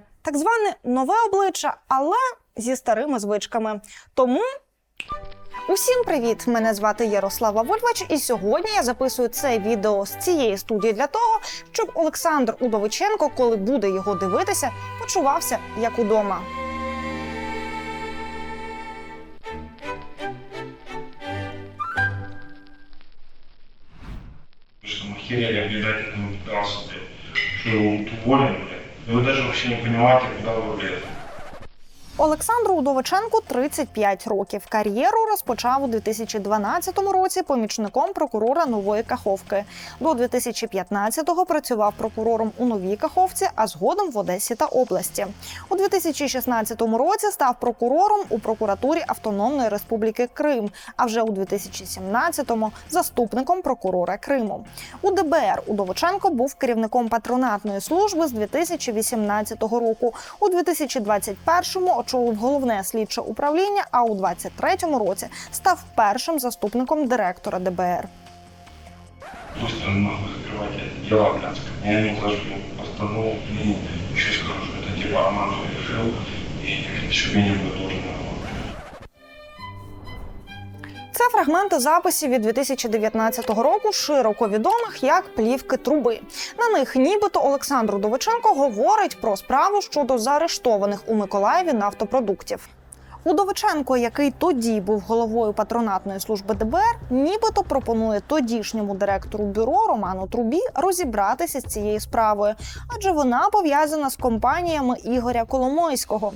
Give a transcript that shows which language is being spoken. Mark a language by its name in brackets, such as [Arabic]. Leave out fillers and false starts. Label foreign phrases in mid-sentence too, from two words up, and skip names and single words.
[Ukrainian] Так зване нове обличчя, але зі старими звичками. Тому... Усім привіт! Мене звати Ярослава Вольвач, і сьогодні я записую це відео з цієї студії для того, щоб Олександр Удовиченко, коли буде його дивитися, почувався як удома. [Russian] Что мы херели объявлять этому пидорасу, что его уволили, блядь. Вы даже вообще не понимаете, куда вы влезли. [Ukrainian] Олександру Удовиченку 35 років. Кар'єру розпочав у 2012 році помічником прокурора Нової Каховки. До 2015-го працював прокурором у Новій Каховці, а згодом в Одесі та області. У 2016 році став прокурором у прокуратурі Автономної Республіки Крим, а вже у 2017-му – заступником прокурора Криму. У ДБР Удовиченко був керівником патронатної служби з 2018 року. У 2021-му очолив головне слідче управління, а у 2023 році став першим заступником директора ДБР. [Russian] Быстро нахуй закрывайте дела, блядь. Я не ухожу, постанул, еще скажу, что это типа Роман решил, и чтобы я не был должен работать. [Ukrainian] Це фрагменти записів від 2019 року, широко відомих як плівки труби. На них нібито Олександр Удовиченко говорить про справу щодо заарештованих у Миколаєві нафтопродуктів. Удовиченко, який тоді був головою патронатної служби ДБР, нібито пропонує тодішньому директору бюро Роману Трубі розібратися з цією справою, адже вона пов'язана з компаніями Ігоря Коломойського.